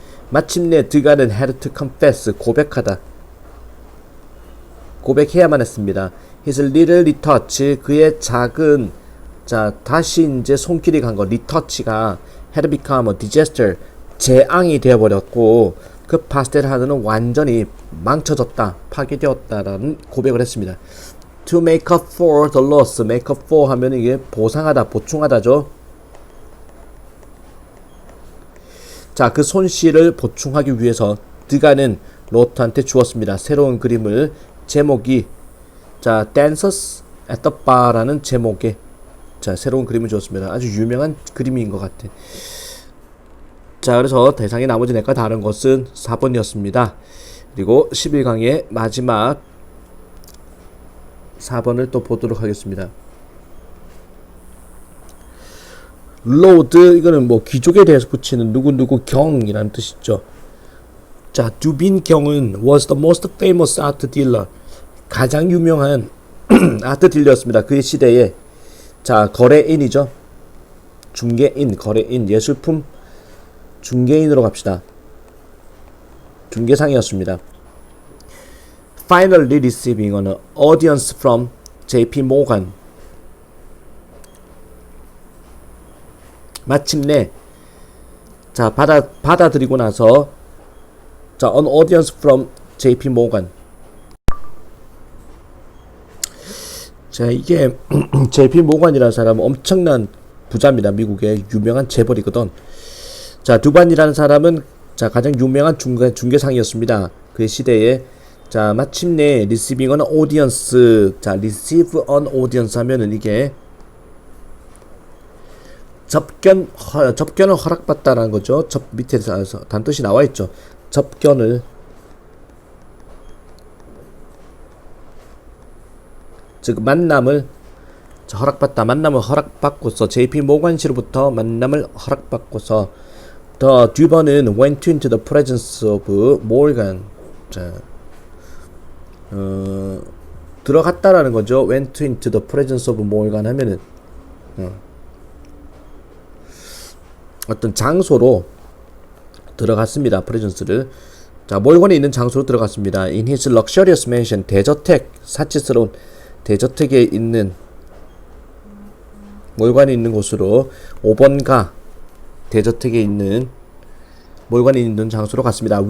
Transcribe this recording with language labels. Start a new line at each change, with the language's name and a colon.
Korean: 마침내 드가는
English: had to confess,
Korean: 고백해야만 했습니다.
English: His little retouch,
Korean: 그의 작은 다시 이제 손길이 간 거, retouch가
English: had become a disaster,
Korean: 재앙이 되어버렸고 그 파스텔화는 완전히 망쳐졌다, 파괴되었다라는 고백을 했습니다.
English: To make up for the loss, make up for
Korean: 하면 이게 보상하다, 보충하다죠. 자, 그 손실을 보충하기 위해서 드가는 로트한테 주었습니다. 새로운 그림을, 제목이 Dancers at the Bar라는 제목의 새로운 그림을 주었습니다. 아주 유명한 그림인 것 같아. 자, 그래서 대상의 나머지 넷과 다른 것은 4번이었습니다. 그리고 11강의 마지막 4번을 또 보도록 하겠습니다. 로드, 이거는 뭐 귀족에 대해서 붙이는 누구누구 경이라는 뜻이죠. 자, 두빈 경은
English: was the most famous art dealer,
Korean: 가장 유명한 아트 딜러였습니다. 그의 시대에. 자, 거래인이죠. 중개인, 거래인, 예술품 중개인으로 갑시다. 중개상이었습니다.
English: Finally receiving an audience from JP Morgan.
Korean: 마침내 받아들이고 나서
English: an audience from JP Morgan.
Korean: 자, 이게 JP 모건이라는 사람은 엄청난 부자입니다. 미국의 유명한 재벌이거든. 자, 두반이라는 사람은 가장 유명한 중개상이었습니다. 그 시대에. 자, 마침내
English: receiving an audience.
Korean: 자,
English: receive an audience
Korean: 하면은 이게 접견을 허락받다라는 거죠. 밑에 단뜻이 나와 있죠. 접견을 즉 만남을 허락받다. 만남을 허락받고서 JP 모건 씨로부터 만남을 허락받고서 더 듀번은
English: went into the presence of Morgan.
Korean: 자, 들어갔다라는 거죠.
English: went into the presence of Morgan
Korean: 하면은 어떤 장소로 들어갔습니다. 프레젠스를. 자, 몰건이 있는 장소로 들어갔습니다.
English: In his luxurious mansion,
Korean: 대저택, 사치스러운 대저택에 있는 몰관이 있는 곳으로 5번가 대저택에 있는 몰관이 있는 장소로 갔습니다.